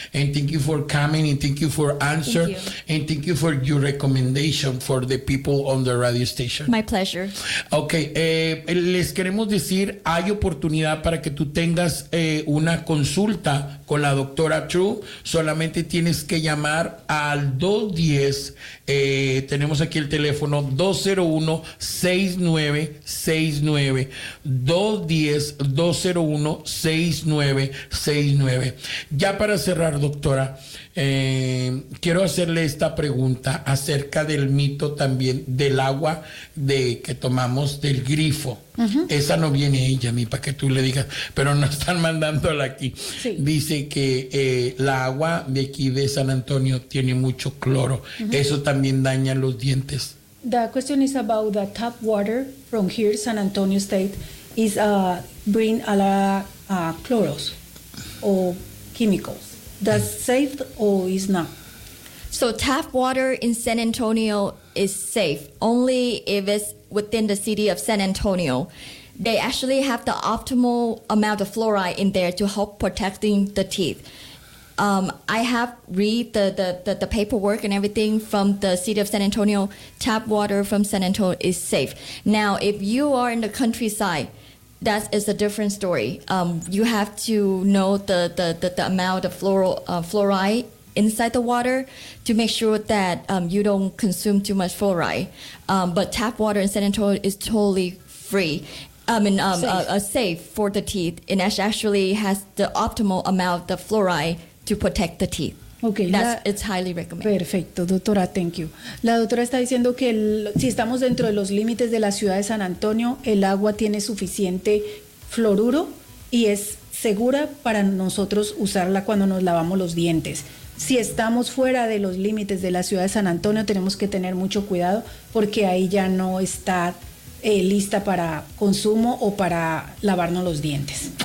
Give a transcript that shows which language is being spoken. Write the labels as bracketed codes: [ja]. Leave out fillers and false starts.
[en] And thank you for coming and thank you for answer. Thank you. And thank you for your recommendation for the people on the radio station. My pleasure. Okay. [es] Les queremos decir, hay oportunidad para que tú tengas una consulta con la doctora True. Solamente tienes que llamar al 210, tenemos aquí el teléfono, 201-6969, 210-201-6969. Ya para cerrar, doctora, quiero hacerle esta pregunta acerca del mito también del agua de que tomamos del grifo. Uh-huh. Esa no viene ella, mi, para que tú le digas, pero nos están mandándola aquí. Sí. Dice que la agua de aquí de San Antonio tiene mucho cloro. Uh-huh. Eso también daña los dientes. [en] The question is about the tap water from here, San Antonio State, is bring a lot of chloros or chemicals. That's safe or is not? So tap water in San Antonio is safe only if it's within the city of San Antonio. They actually have the optimal amount of fluoride in there to help protecting the teeth. I have read the paperwork and everything from the city of San Antonio. Tap water from San Antonio is safe. Now, if you are in the countryside, that is a different story. You have to know the amount of fluoride inside the water to make sure that you don't consume too much fluoride. But tap water in San Antonio is totally free. a safe for the teeth, and it actually has the optimal amount of fluoride to protect the teeth. Okay, it's highly recommended. [es] Perfecto, doctora, thank you. La doctora está diciendo que si estamos dentro de los límites de la ciudad de San Antonio, el agua tiene suficiente fluoruro y es segura para nosotros usarla cuando nos lavamos los dientes. Si estamos fuera de los límites de la ciudad de San Antonio, tenemos que tener mucho cuidado porque ahí ya no está lista para consumo o para lavarnos los dientes.